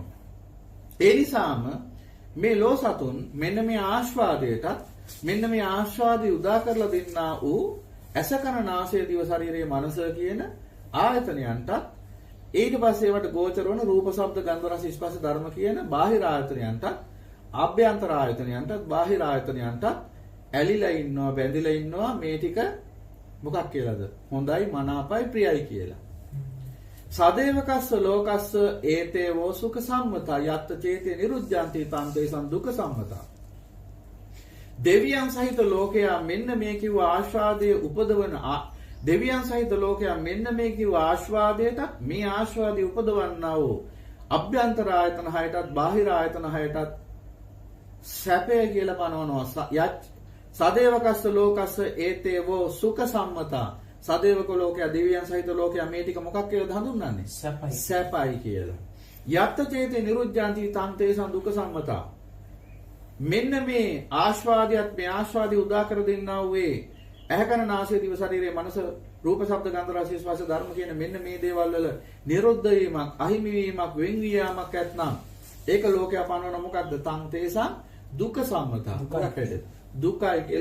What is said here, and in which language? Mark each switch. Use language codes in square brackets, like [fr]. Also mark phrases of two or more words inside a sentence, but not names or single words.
[si] ඒ නිසාම මේ ලෝසතුන් මෙන්න මේ ආස්වාදයටත් මෙන්න මේ ආස්වාදي උදා කරලා දෙන්නා වූ ඇස කන නාසය දිව ශරීරයේ මනස කියන ආයතනයන්ට ඊට පස්සේ ඒවට ගෝචර වන රූප ශබ්ද ගන්ධ රස ස්පර්ශ ධර්ම කියන බාහිර ආයතනයන්ට ආභ්‍යන්තර ආයතනයන්ට බාහිර ආයතනයන්ට ඇලිලා ඉන්නවා බැඳිලා ඉන්නවා මේ ටික මොකක් කියලාද? හොඳයි මනාපයි ප්‍රියයි කියලා. [pi] සදේවකස්ස ලෝකස්ස ඒතේවෝ සුඛ සම්මතා යත්ත චේතේ නිරුද්ධಂತಿ තං තේසං දුක්ඛ සම්මතා. [si] දෙවියන් සහිත ලෝකයා මෙන්න මේ කිව්ව ආස්වාදයේ උපදවන දෙවියන් සහිත ලෝකයා මෙන්න මේ කිව්ව ආස්වාදයට මේ ආස්වාදයේ උපදවන්නා වූ අභ්‍යන්තර ආයතන හයටත් බාහිර ආයතන හයටත් සැපය කියලා පනවනවා. [pi] සදේවකස්ස ලෝකස්ස ඒතේවෝ සුඛ සම්මතා. [si] සදේවක ලෝකයා දෙවියන් සහිත ලෝකයා මේ ටික මොකක් කියලාද හඳුන්වන්නේ? සැපයි කියලා. [pi] යත්ත චේතේ නිරුද්ධಂತಿ තං තේසං දුක්ඛ සම්මතා. [si] මෙන්න මේ ආස්වාදයට මේ ආස්වාදී උදා කර දෙන්නා වූ ඇහැකන නාසය දිව ශරීරයේ මනස රූප ශබ්ද ගන්ධ රස ස්පර්ශ ධර්ම කියන මෙන්න මේ දේවල් වල නිරුද්ධ වීමක් අහිමි වීමක් වෙන් වීමක් ඇත්නම් ඒක ලෝකයා පනවන මොකද්ද? [pi] තං තේසං දුක්ඛ සම්මතා. [si] දුකයි කියලා.